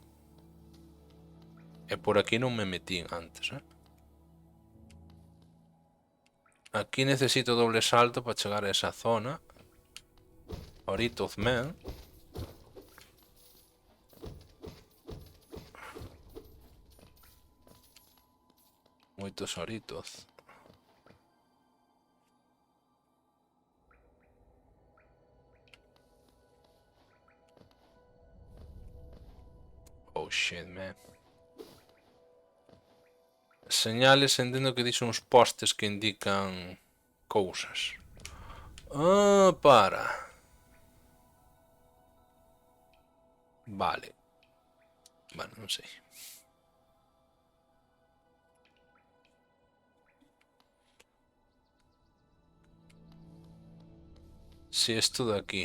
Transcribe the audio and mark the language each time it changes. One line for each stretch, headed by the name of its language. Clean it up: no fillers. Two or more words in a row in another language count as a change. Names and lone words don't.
Galician: E por aquí non me metín antes, Aquí necesito doble salto para chegar a esa zona. Oritos man. Moitos oritos.
English: Oh shit, man.
Galician: Señales, entendo que dixen uns postes que indican cousas. Ah, para. Vale. Bueno, non sei. Si,
Spanish: esto de aquí.